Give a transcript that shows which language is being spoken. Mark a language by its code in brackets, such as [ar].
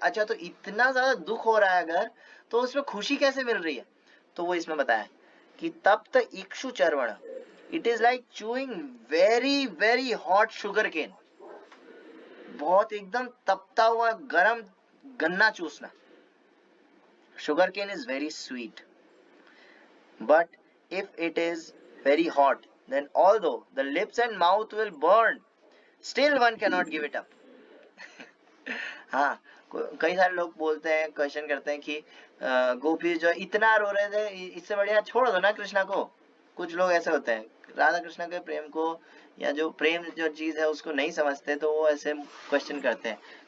[hi] अच्छा, तो इतना ज्यादा दुख हो रहा है अगर, तो उसमें खुशी कैसे मिल रही है, तो वो इसमें बताया कि तप्त इक्षु चर्वण, [en] it is like chewing very very hot sugar cane, [hi] बहुत एकदम तपता हुआ गरम गन्ना चूसना। [en] Sugar cane is very sweet, but if it is very hot, then although the lips and mouth will burn, still one cannot give it up. [hi] हाँ, कई सारे लोग बोलते हैं, क्वेश्चन करते हैं कि गोपी जो इतना रो रहे थे, इससे बढ़िया छोड़ दो ना कृष्णा को। कुछ लोग ऐसे होते हैं, राधा कृष्णा के प्रेम को या जो प्रेम जो चीज है उसको नहीं समझते, तो वो ऐसे क्वेश्चन करते हैं।